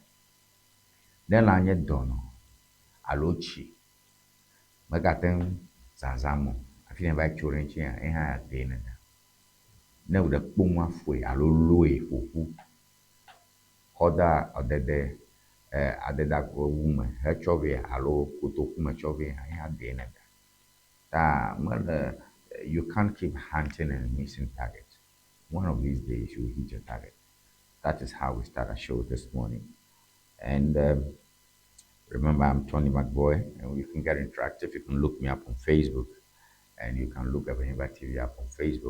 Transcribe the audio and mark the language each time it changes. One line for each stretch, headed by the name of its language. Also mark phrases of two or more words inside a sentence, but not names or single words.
Ewe: Ne lã nye dɔnɔ alo tsi, megate ŋu zãzãm o, hafi ne va tso ɖe eŋuti ye hã adee ne da. Ne wòɖe kpo ŋu afoe alo loe ƒoƒu, kɔ da adedakpowu me hetsɔ vɛ alo kotoku me tsɔ vɛ, ye hã adee ne da. Ta mele,
English: you can't keep hunting and missing target. One of these days you will hit your target. That is how we start our show this morning. And remember, I'm Tony McBoy, and you can get interactive. You can look me up on Facebook, and you can look Ewenyigba TV up on Facebook.